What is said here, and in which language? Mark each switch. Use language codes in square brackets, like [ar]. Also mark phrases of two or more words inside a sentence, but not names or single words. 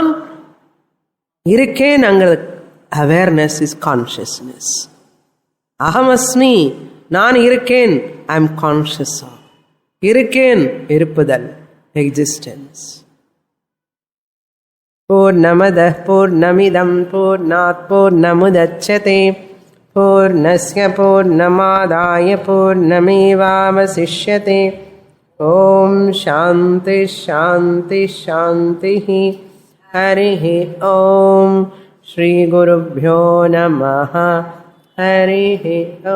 [ta] நான் இருக்கேன்ங்கிற [en] awareness is consciousness. [ta] அகமஸ்மி, நான் இருக்கேன், [en] I am conscious of. [ta] இருக்கேன், இருப்புதல், எக்ஸிஸ்டன்ஸ். [sa] पूर्णमदः पूर्णमिदं पूर्णात् पूर्णमुदच्यते पूर्णस्य पूर्णमादाय पूर्णमेवावशिष्यते. ॐ शान्ति शान्ति शान्ति. हरिः ॐ। श्री गुरुभ्यो नमः. हरिः ॐ.